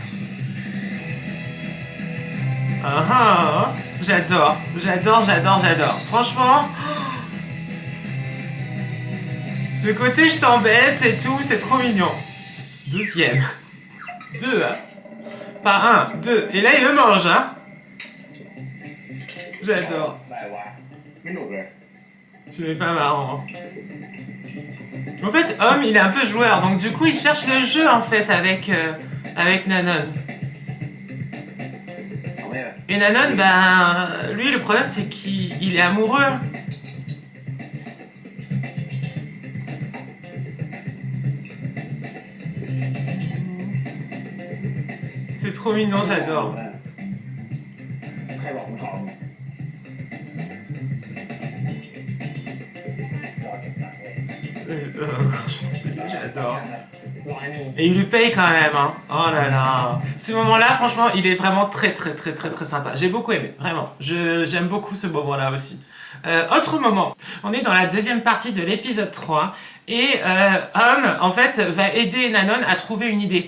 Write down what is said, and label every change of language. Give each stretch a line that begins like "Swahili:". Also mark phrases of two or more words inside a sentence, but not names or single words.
French: J'adore, j'adore, j'adore, j'adore. Franchement, ce côté je t'embête et tout, c'est trop mignon. 12e. 2, hein. Pas 1, 2. Et là, il le mange, hein. J'adore.
Thai: อะไรวะไม่หนุกเลย
French: Tu n'es pas marrant. En fait, Homme, il est un peu joueur, donc du coup, il cherche le jeu, en fait, avec Nanon.
Thai: เอาไม่แบบ
French: Et Nanon, ben, lui, le problème, c'est qu'il est amoureux. C'est trop mignon, j'adore.
Thai: ใครบอกมึงท้องรอเก็บตังค์เลย
French: J'adore.
Thai: ร้อยหนึ่ง
French: Et il lui paye quand même, hein. Oh là là. Ce moment-là, franchement, il est vraiment très, très, très, très, très sympa. J'ai beaucoup aimé, vraiment. J'aime beaucoup ce moment-là aussi. Autre moment. On est dans la deuxième partie de l'épisode 3. Et Homme, en fait, va aider Nanon à trouver une idée.